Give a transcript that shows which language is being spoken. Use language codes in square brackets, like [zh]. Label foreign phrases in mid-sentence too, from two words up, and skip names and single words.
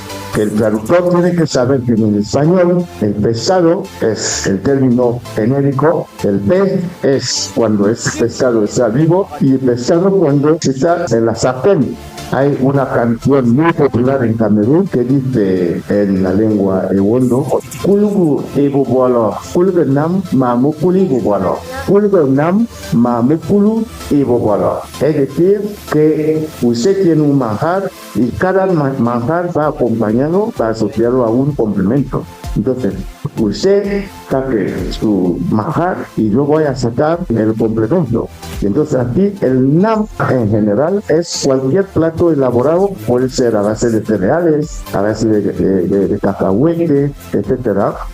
[es] El traductor tiene que saber que en español el pescado es el término genérico, el pez es cuando ese pescado está vivo y el pescado cuando está en la sartén. Hay una canción muy popular en Camerún que dice en la lengua ewondo, [ewo] Kulugu ibubolo, Kulgenam mamukuli ibubolo, Kulgenam mamukulu ibubolo. [es] Es decir, que usted tiene un manjar y cada manjar va acompañado, va asociado a un complemento. Entonces, usted saque su manjar y yo voy a sacar el complemento. Entonces aquí el nam en general es cualquier plato elaborado, puede ser a base de cereales, a base de cacahuete, etc.